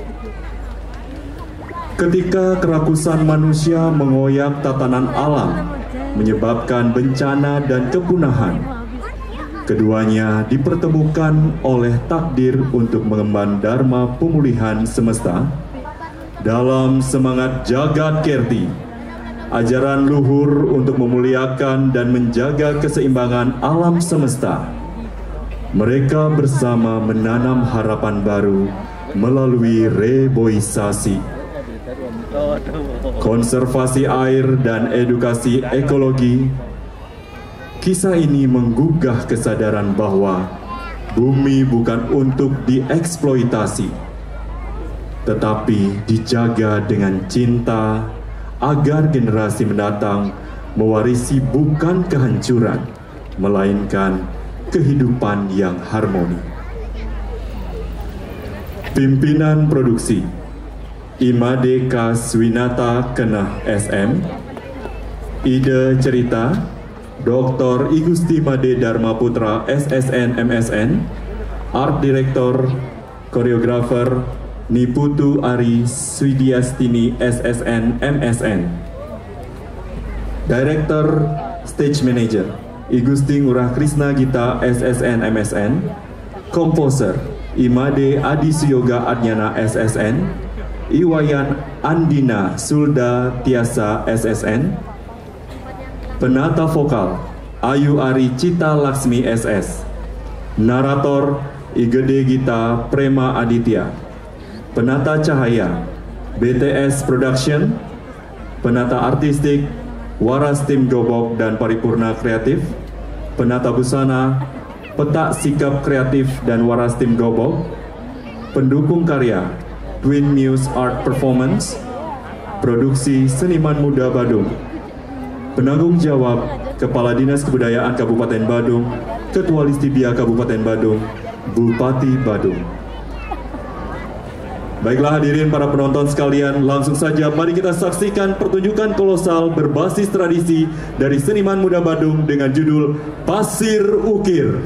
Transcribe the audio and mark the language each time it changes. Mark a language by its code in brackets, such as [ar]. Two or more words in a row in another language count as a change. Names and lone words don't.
[id] Ketika kerakusan manusia mengoyak tatanan alam, menyebabkan bencana dan kepunahan, keduanya dipertemukan oleh takdir untuk mengemban dharma pemulihan semesta. Dalam semangat Jagat Kerti, ajaran luhur untuk memuliakan dan menjaga keseimbangan alam semesta, mereka bersama menanam harapan baru melalui reboisasi, konservasi air, dan edukasi ekologi. Kisah ini menggugah kesadaran bahwa bumi bukan untuk dieksploitasi, tetapi dijaga dengan cinta agar generasi mendatang mewarisi bukan kehancuran, melainkan kehidupan yang harmoni. Pimpinan produksi Imade Kaswinata Kenah SM. Ide cerita Dr. I Gusti Made Dharma Putra SSN MSN. [en] Art Director [id] Koreografer Niputu Ari Swidiastini SSN MSN. [en] Director Stage Manager [id] I Gusti Ngurah Krisna Gita SSN MSN. Komposer Imade Adi Suyoga Adnyana SSN. Iwayan Andina Sulda Tiasa SSN. Penata vokal Ayu Ari Cita Laksmi SS. Narator Igede Gita Prema Aditya. Penata cahaya BTS Production. Penata artistik Waras Tim Gobok dan Paripurna Kreatif. Penata busana Petak Sikap Kreatif dan Waras Tim Gobok. Pendukung karya Twin Muse Art Performance. Produksi Seniman Muda Badung. Penanggung jawab Kepala Dinas Kebudayaan Kabupaten Badung, Ketua Listibia Kabupaten Badung, Bupati Badung. Baiklah hadirin para penonton sekalian, langsung saja mari kita saksikan pertunjukan kolosal berbasis tradisi dari Seniman Muda Badung dengan judul Pasir Ukir.